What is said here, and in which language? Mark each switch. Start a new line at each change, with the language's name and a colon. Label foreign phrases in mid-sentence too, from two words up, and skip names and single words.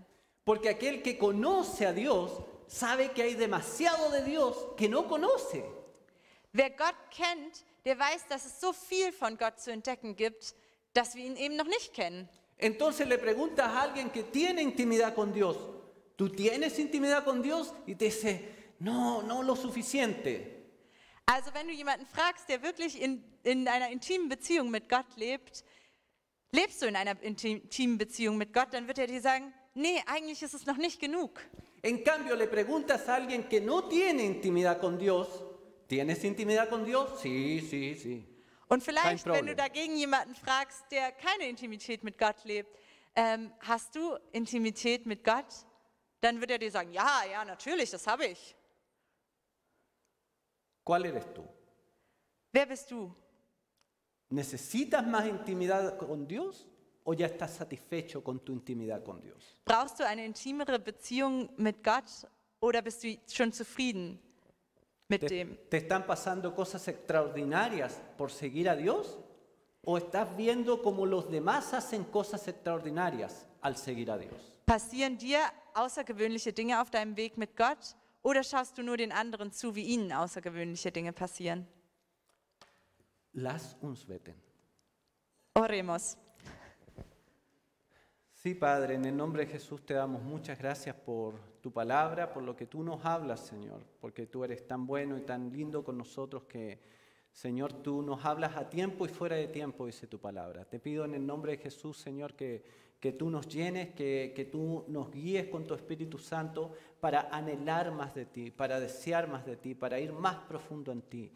Spanish: Porque aquel que conoce a Dios sabe que hay demasiado de Dios que no conoce.
German: Wer Gott kennt, der weiß, dass es so viel von Gott zu entdecken gibt, dass wir ihn eben noch nicht kennen.
Spanish: Entonces le preguntas a alguien que tiene intimidad con Dios, ¿tú tienes intimidad con Dios? Y te dice, no, no lo suficiente.
German: Also wenn du jemanden fragst, der wirklich in einer intimen Beziehung mit Gott lebt, lebst du in einer intimen Beziehung mit Gott, dann wird er dir sagen, nee, eigentlich ist es noch nicht genug.
Spanish: En cambio, le preguntas a alguien que no tiene intimidad con Dios, ¿tienes intimidad con Dios? Sí, sí, sí.
German: Und vielleicht, wenn du dagegen jemanden fragst, der keine Intimität mit Gott lebt, hast du Intimität mit Gott? Dann wird er dir sagen, ja, ja, natürlich, das habe ich.
Spanish: ¿Cuál eres tú?
German: Wer bist du?
Spanish: ¿Necesitas más intimidad con Dios o ya estás satisfecho con tu intimidad con Dios?
German: Brauchst du eine intimere Beziehung mit Gott oder bist du schon zufrieden mit dem?
Spanish: ¿Te están pasando cosas extraordinarias por seguir a Dios? ¿O estás viendo cómo los demás hacen cosas extraordinarias al seguir a Dios?
German: Passieren dir außergewöhnliche Dinge auf deinem Weg mit Gott oder schaust du nur den anderen zu, wie ihnen außergewöhnliche Dinge passieren? Lass uns beten.
Spanish: Oremos. Sí, Padre, en el nombre de Jesús te damos muchas gracias por tu palabra, por lo que tú nos hablas, Señor, porque tú eres tan bueno y tan lindo con nosotros que, Señor, tú nos hablas a tiempo y fuera de tiempo, dice tu palabra. Te pido en el nombre de Jesús, Señor, que tú nos llenes, que tú nos guíes con tu Espíritu Santo para anhelar más de ti, para desear más de ti, para ir más profundo en ti.